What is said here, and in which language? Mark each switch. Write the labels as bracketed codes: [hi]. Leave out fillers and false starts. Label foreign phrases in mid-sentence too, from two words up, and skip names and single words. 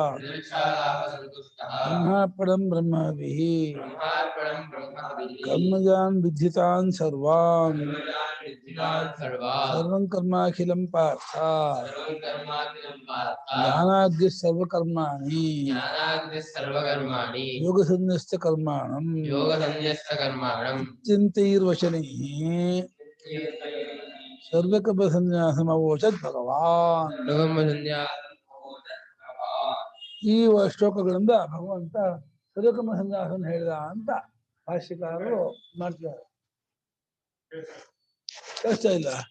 [sa] ब्रह्मार्पणं ब्रह्मभिः कर्मजान् विद्धितान् सर्वान् सर्वं कर्माखिलं पार्थ ज्ञानाग्निः सर्वकर्माणि योगसंन्यस्य कर्माणं चिन्तैर्वचनैः ಸರ್ವಕರ್ಮಸನ್ಯಾಸಮವೋಚತ್ ಭಗವಾನ್. [kn] ಈ ಶ್ಲೋಕಗಳಿಂದ ಭಗವಂತ ಸರ್ವಕರ್ಮ ಸನ್ಯಾಸವನ್ನು ಹೇಳಿದ ಅಂತ ಭಾಷ್ಯಕಾರರು ಮಾಡ್ತಿದ್ದಾರೆ. ಕಷ್ಟ ಇಲ್ಲ.